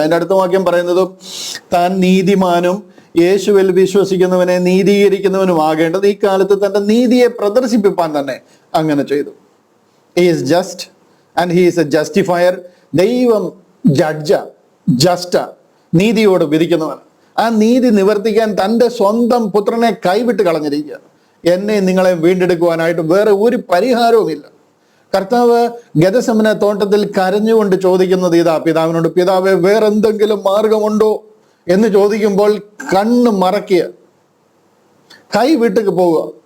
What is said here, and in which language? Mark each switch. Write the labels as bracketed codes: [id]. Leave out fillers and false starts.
[ml] അതിന്റെ അടുത്ത വാക്യം പറയുന്നത്, താൻ നീതിമാനും യേശുവിൽ വിശ്വസിക്കുന്നവനെ നീതീകരിക്കുന്നവനും ആകേണ്ടത് ഈ കാലത്ത് തന്റെ നീതിയെ പ്രദർശിപ്പിപ്പാൻ തന്നെ അങ്ങനെ ചെയ്തു. [en] He is just and he is a justifier. [ml] ദൈവം ജസ്റ്റ, നീതിയോട് വിധിക്കുന്നവൻ. ആ നീതി നിവർത്തിക്കാൻ തൻ്റെ സ്വന്തം പുത്രനെ കൈവിട്ട് കളഞ്ഞിരിക്കുക. എന്നെ നിങ്ങളെ വീണ്ടെടുക്കുവാനായിട്ട് വേറെ ഒരു പരിഹാരവുമില്ല. കർത്താവ് ഗെത്സമനെ തോട്ടത്തിൽ കരഞ്ഞുകൊണ്ട് ചോദിക്കുന്നത് ഇതാ പിതാവിനോട്, പിതാവേ വേറെന്തെങ്കിലും മാർഗമുണ്ടോ എന്ന് ചോദിക്കുമ്പോൾ കണ്ണ് മറക്കുക, കൈ വിട്ടു പോവുക.